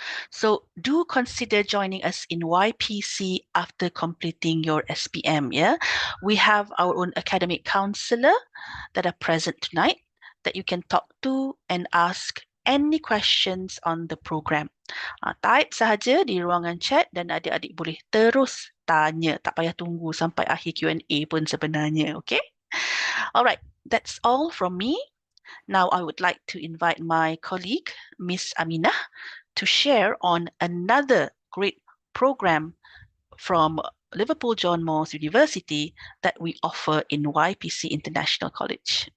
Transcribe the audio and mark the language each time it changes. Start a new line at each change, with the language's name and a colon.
English: So do consider joining us in YPC after completing your SPM. Yeah, we have our own academic counselor that are present tonight that you can talk to and ask any questions on the program.
Malay: Type sahaja di ruangan chat dan adik-adik boleh terus tanya. Tak payah tunggu sampai akhir Q&A pun sebenarnya.
English: Okay? Alright, that's all from me. Now I would like to invite my colleague, Miss Aminah, to share on another great program from Liverpool John Moores University that we offer in YPC International College.